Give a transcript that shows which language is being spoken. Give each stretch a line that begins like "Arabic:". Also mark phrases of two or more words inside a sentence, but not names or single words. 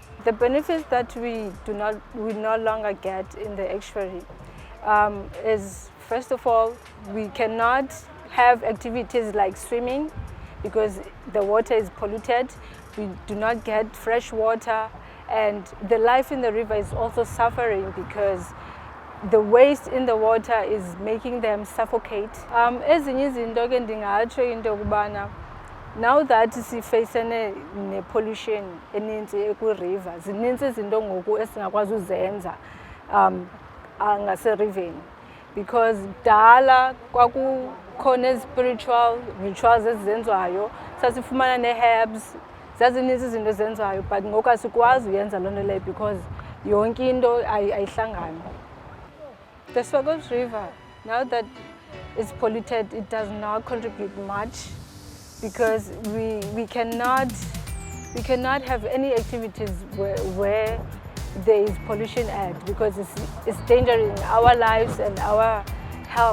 English: The benefits that we no longer get in the estuary is, first of all, we cannot have activities like swimming because the water is polluted. We do not get fresh water, and the life in the river is also suffering because the waste in the water is making them suffocate.
Xhosa: Ezinye izinto ke ndingatsho into yokubana
English: now that
Xhosa: sifacene ne-pollution eninzi kwi-river, zininzi izinto ngoku esingakwazi uzenza ngaseriveni, because dala kwakukhona ezi-
English: spiritual rituals
Xhosa: ezizenziwayo, sasifumana nee-herbs, zazininzi izinto ezenziwayo, but ngoku asikwazi uyenza loo nto leyo because yonke into ayihlangani.
English: The Swartkop River, now that it's polluted, it does not contribute much because we cannot have any activities where there is pollution at, because it's endangering our lives and our health.